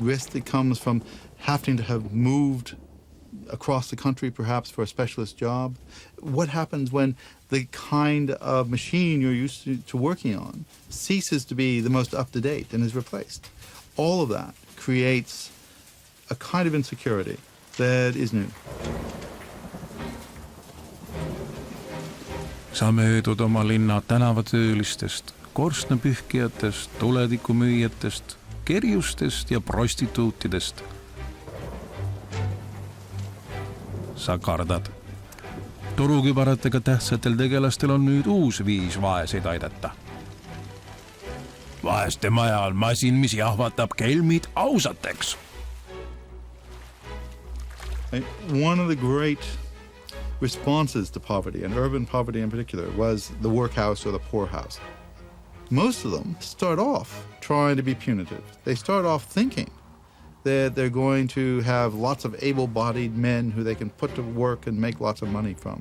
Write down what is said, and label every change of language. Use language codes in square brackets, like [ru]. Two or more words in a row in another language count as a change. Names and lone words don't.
[en] Risk that comes from having to have moved across the country perhaps for a specialist job. What happens when the kind of machine you're used to working on ceases to be the most up-to-date and is replaced? All of that creates a kind of insecurity that is new. [et] Sa möödud oma linna tänavatöölistest, korstnapühkijatest, tuletikumüüjatest, kerjustest ja prostituutidest. Sa kardad. Turukübaratega tähtsatel tegelastel on nüüd uus viis vaeseid aidata. Vaeste maja on masin, mis jahvatab kelmid ausateks. [en] One of the great responses to poverty, and urban poverty in particular, was the workhouse or the poorhouse. Most of them start off trying to be punitive. They start off thinking that they're going to have lots of able-bodied men who they can put to work and make lots of money from.